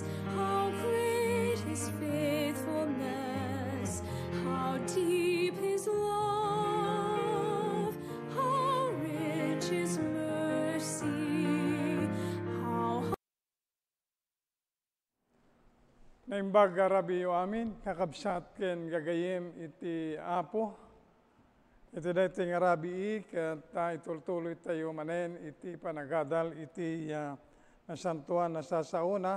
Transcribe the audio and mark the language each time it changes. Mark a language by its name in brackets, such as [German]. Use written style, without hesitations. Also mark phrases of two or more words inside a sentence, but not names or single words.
[English] how great his faithfulness, how deep his love, how rich his mercy, how [Iloko] Naimbag arabi amin, kakabsat ken gagayem iti apo. Iti dating arabi kat itultuloy tayo manen iti panagadal iti nasantuan na sasauna.